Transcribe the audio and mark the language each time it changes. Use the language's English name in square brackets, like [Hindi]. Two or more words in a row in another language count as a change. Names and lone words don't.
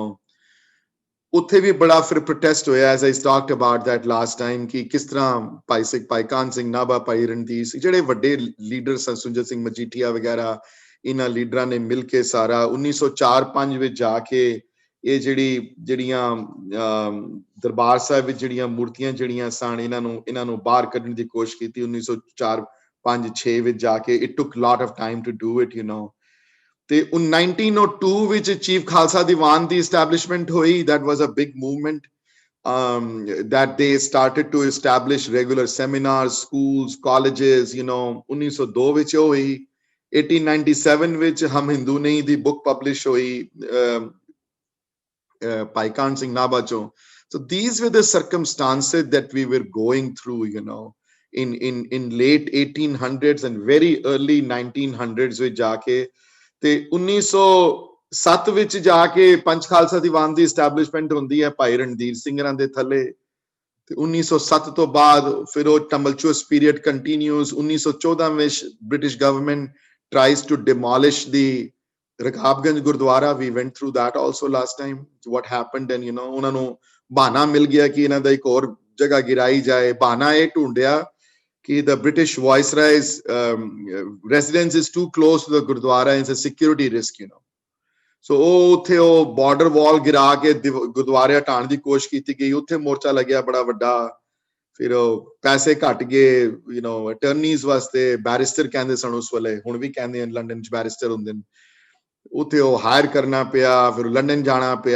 [Punjabi] ਉੱਥੇ ਵੀ ਬੜਾ ਫਿਰ ਪ੍ਰੋਟੈਸਟ ਹੋਇਆ, [English] as I talked about that last time, [Punjabi] ਕਿ ਕਿਸ ਤਰ੍ਹਾਂ ਭਾਈ ਸਿੱਖ, ਭਾਈ ਕਾਹਨ ਸਿੰਘ ਨਾਭਾ, ਭਾਈ ਰਣਧੀਰ ਸਿੰਘ, ਜਿਹੜੇ ਵੱਡੇ ਲੀਡਰ ਸਨ, ਸੁੰਜਤ ਸਿੰਘ ਮਜੀਠੀਆ ਵਗੈਰਾ, ਇਹਨਾਂ ਲੀਡਰਾਂ ਨੇ ਮਿਲ ਕੇ ਸਾਰਾ 1904-05 ਵਿੱਚ ਜਾ ਕੇ ਇਹ ਜਿਹੜੀਆਂ ਦਰਬਾਰ ਸਾਹਿਬ ਵਿੱਚ ਜਿਹੜੀਆਂ ਮੂਰਤੀਆਂ ਜਿਹੜੀਆਂ ਸਨ, ਇਹਨਾਂ ਨੂੰ ਬਾਹਰ ਕੱਢਣ ਦੀ ਕੋਸ਼ਿਸ਼ ਕੀਤੀ 1904-05-06 ਵਿੱਚ ਜਾ ਕੇ। [English] It took lot of time to do it, you know. [Punjabi] ਤੇ 1902 ਵਿੱਚ ਚੀਫ ਖਾਲਸਾ ਦੀਵਾਨ ਦੀ ਐਸਟੈਬਲਿਸ਼ਮੈਂਟ ਹੋਈ। [English] that was a big movement that they started to establish regular seminars, schools, colleges, you know। [Punjabi] 1902 ਵਿੱਚ ਹੋਈ। 1897 ਵਿੱਚ ਹਮ ਹਿੰਦੂ ਨਹੀਂ ਦੀ [English] book publish [Punjabi] ਹੋਈ ਭਾਈ ਕਾਹਨ ਸਿੰਘ ਨਾਭਾ ਚੋਂ। [English] So these were the circumstances that we were going through, you know, in late 1800s and very early 1900s [Punjabi] ਵਿੱਚ ਜਾ ਕੇ। ਤੇ 1907 ਵਿੱਚ ਜਾ ਕੇ ਪੰਜ ਖਾਲਸਾ ਦੀਵਾਨ ਦੀ ਐਸਟੈਬਲਿਸ਼ਮੈਂਟ ਹੁੰਦੀ ਹੈ ਭਾਈ ਰਣਧੀਰ ਸਿੰਘਰਾਂ ਦੇ ਥੱਲੇ। ਤੇ 1907 ਤੋਂ ਬਾਅਦ ਫਿਰ ਉਹ [English] tumultuous period continues. 1914 ਵਿੱਚ British government tries to demolish the Rakabganj Gurdwara. We went through that also last time, what happened। And you know, [Punjabi] ਉਹਨਾਂ ਨੂੰ ਬਹਾਨਾ ਮਿਲ ਗਿਆ ਕਿ ਇਹਨਾਂ ਦਾ ਇੱਕ ਹੋਰ ਜਗ੍ਹਾ ਗਿਰਾਈ ਜਾਏ। ਬਹਾਨਾ ਇਹ ਢੂੰਡਿਆ ਕਿ [English] the British Viceroy's residence is too close to the Gurdwara, it's a security risk, you know। [Punjabi] So ਉਹ ਉੱਥੇ ਉਹ [English] border wall [Punjabi] ਗਿਰਾ ਕੇ ਗੁਰਦੁਆਰੇ ਹਟਾਉਣ ਦੀ ਕੋਸ਼ਿਸ਼ ਕੀਤੀ ਗਈ। ਉੱਥੇ ਮੋਰਚਾ ਲੱਗਿਆ ਬੜਾ ਵੱਡਾ। ਫਿਰ ਉਹ ਪੈਸੇ ਘਟ ਗਏ, [English] you know, [Punjabi] ਅਟਰਨੀਜ਼ ਵਾਸਤੇ। ਬੈਰਿਸਟਰ ਕਹਿੰਦੇ ਸਨ ਉਸ ਵੇਲੇ, ਹੁਣ ਵੀ ਕਹਿੰਦੇ ਹਨ ਲੰਡਨ ਚ ਬੈਰਿਸਟਰ ਹੁੰਦੇ ਨੇ। ਉੱਥੇ ਉਹ ਹਾਇਰ ਕਰਨਾ ਪਿਆ, ਫਿਰ ਲੰਡਨ ਜਾਣਾ ਪਿਆ।